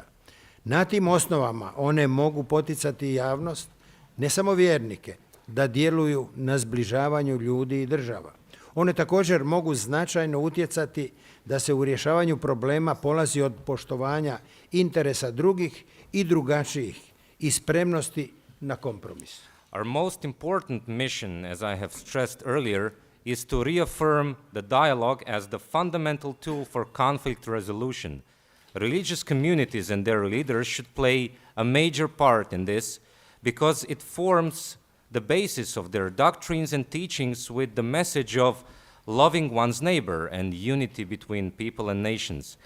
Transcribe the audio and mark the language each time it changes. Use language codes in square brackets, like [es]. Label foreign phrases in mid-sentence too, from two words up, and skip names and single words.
[bs] Na tim osnovama one mogu poticati javnost, ne samo vjernike, da djeluju na zbližavanju ljudi i država. One također mogu značajno utjecati da se u rješavanju problema polazi od poštovanja interesa drugih i drugačijih i spremnosti na kompromis. [en] Our most important mission, as I have stressed earlier, is to reaffirm the dialogue as the fundamental tool for conflict resolution. Religious communities and their leaders should play a major part in this because it forms the basis of their doctrines and teachings with the message of loving one's neighbor and unity between people and nations.